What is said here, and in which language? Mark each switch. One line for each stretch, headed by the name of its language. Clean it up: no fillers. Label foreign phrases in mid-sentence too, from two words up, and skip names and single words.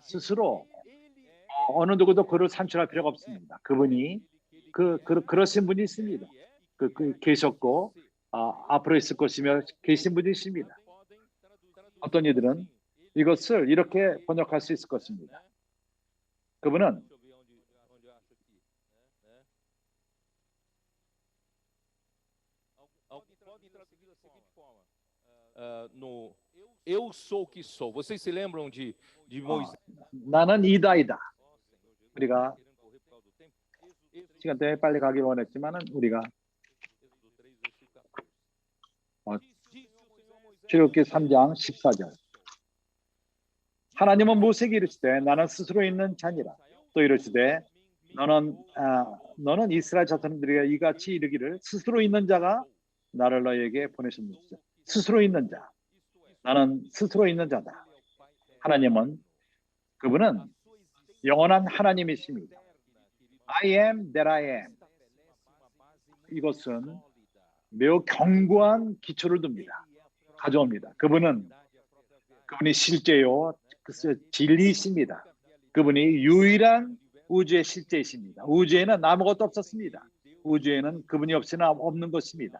Korean: 스스로 어느 누구도 그를 산출할 필요가 없습니다. 그분이 그러신 분이 있습니다. 계셨고 앞으로 있을 것이며 계신 분이십니다. 어떤 이들은 이것을 이렇게 번역할 수 있을 것입니다. 그분은
Portuguese: no Eu sou o que sou. Vocês se lembram de Moisés?
Korean: 나는 이다이다. 우리가 시간 때문에 빨리 가길 원했지만은 우리가 출애굽기 3장 14절. 하나님은 모세에게 이르시되 나는 스스로 있는 자니라. 또 이르시되 너는 이스라엘 자손들에게 이같이 이르기를 스스로 있는 자가 나를 너에게 보내셨느니라. 스스로 있는 자. 나는 스스로 있는 자다. 하나님은 그분은 영원한 하나님이십니다.
English: I am that I am.
Korean: 이것은 매우 견고한 기초를 둡니다. 가져옵니다. 그분이 실제요. 진리이십니다. 그분이 유일한 우주의 실제이십니다. 우주에는 아무것도 없었습니다. 우주에는 그분이 없는 것입니다.